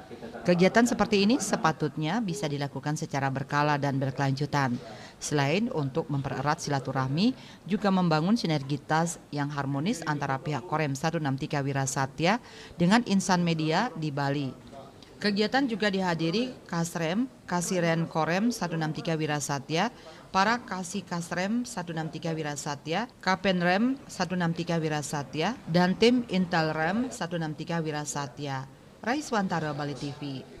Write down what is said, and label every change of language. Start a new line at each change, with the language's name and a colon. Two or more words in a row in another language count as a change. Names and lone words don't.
Indonesian: Kegiatan seperti ini sepatutnya bisa dilakukan secara berkala dan berkelanjutan. Selain untuk mempererat silaturahmi, juga membangun sinergitas yang harmonis antara pihak Korem 163 Wirasatya dengan insan media di Bali. Kegiatan juga dihadiri Kasiren Korem 163 Wirasatya, para Kasrem 163 Wirasatya, Kapenrem 163 Wirasatya, dan tim Intelrem 163 Wirasatya. Raiswantara, Bali TV.